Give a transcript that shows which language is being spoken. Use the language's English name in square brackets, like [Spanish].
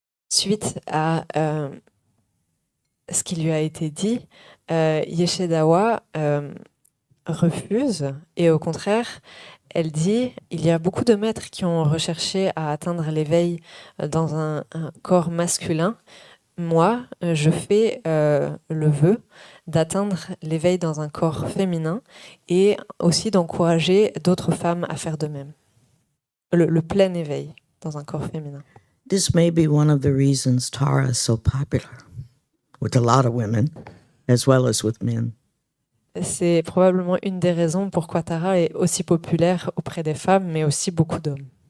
[French] Suite à ce qui lui a été dit, Yeshe-dawa refuse et au contraire, elle dit il y a beaucoup de maîtres qui ont recherché à atteindre l'éveil dans un corps masculin. Moi, je fais le vœu d'atteindre l'éveil dans un corps féminin et aussi d'encourager d'autres femmes à faire de même. Le plein éveil dans un corps féminin. [English] This may be one of the reasons Tara is so popular with a lot of women as well as with men. [French] C'est probablement une des raisons pourquoi Tara est aussi populaire auprès des femmes, mais aussi beaucoup d'hommes.